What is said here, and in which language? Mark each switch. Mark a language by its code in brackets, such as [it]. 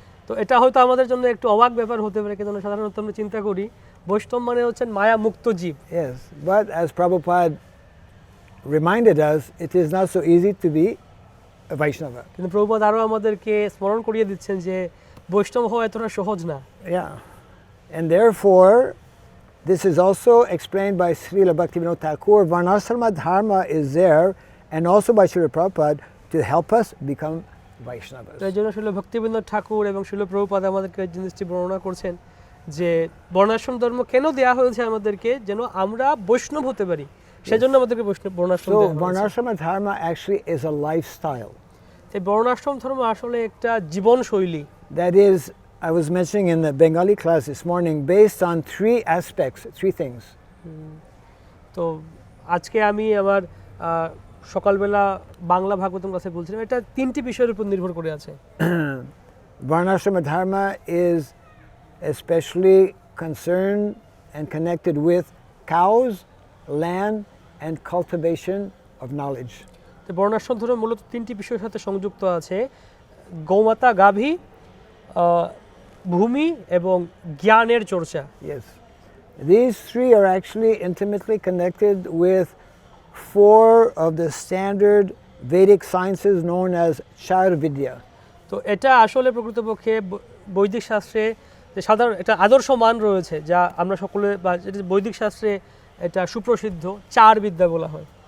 [bn] তো এটা হয়তো আমাদের জন্য একটু অবাক ব্যাপার হতে পারে, কিন্তু সাধারণত আমরা চিন্তা করি বৈষ্ণব মানে হচ্ছেন মায়া মুক্ত জীব। [en] Yes, but as Prabhupada reminded us, it is not so easy to be a Vaishnava. [bn] কিন্তু প্রভুপাদ আরও আমাদেরকে স্মরণ করিয়ে দিচ্ছেন যে বৈষ্ণব হওয়া এতটা সহজ না। [en] Yeah, and therefore, this is also explained by Srila Bhaktivinoda Thakur. Varnasrama dharma is there, and also by Srila Prabhupada, to help us become Vaishnavas. [bn] তো এই জন্য শ্রীল ভক্তিবিনোদ ঠাকুর এবং শ্রীল প্রভুপাদ আমাদেরকে এই জিনিসটি বর্ণনা করছেন যে বর্ণাশ্রম ধর্ম কেন দেয়া হয়েছে আমাদেরকে, যেন আমরা বৈষ্ণব হতে পারি, সেজন্য আমাদেরকে বর্ণাশ্রম দেয়া [en] So [bn] হয়েছে। [en] Varnasrama dharma actually is a lifestyle. [bn] এই বর্ণাশ্রম ধর্ম আসলে একটা জীবনশৈলী। [en] That is, I was mentioning in the Bengali class this morning, based on three aspects, three things. [bn] তো আজকে আমি আমার সকালবেলা বাংলা ভাগবতম ক্লাসে বলছিলাম এটা তিনটি বিষয়ের উপর নির্ভর করে আছে। [en] Varnasrama dharma is especially concerned and connected with cows, land, and cultivation of knowledge. [bn] তো বর্ণাশ্রম ধর্ম মূলত তিনটি বিষয়ের সাথে সংযুক্ত আছে: গৌমাতা, গাভী, ভূমি এবং জ্ঞানের চর্চা। [en] Yes. These three are actually intimately connected with four of the standard Vedic sciences known as Char Vidya. [bn] তো এটা আসলে প্রকৃতপক্ষে বৈদিক শাস্ত্রে যে সাধারণ একটা আদর্শ মান রয়েছে, যা আমরা সকলে বা বৈদিক শাস্ত্রে এটা সুপ্রসিদ্ধ চার বিদ্যা বলা হয়।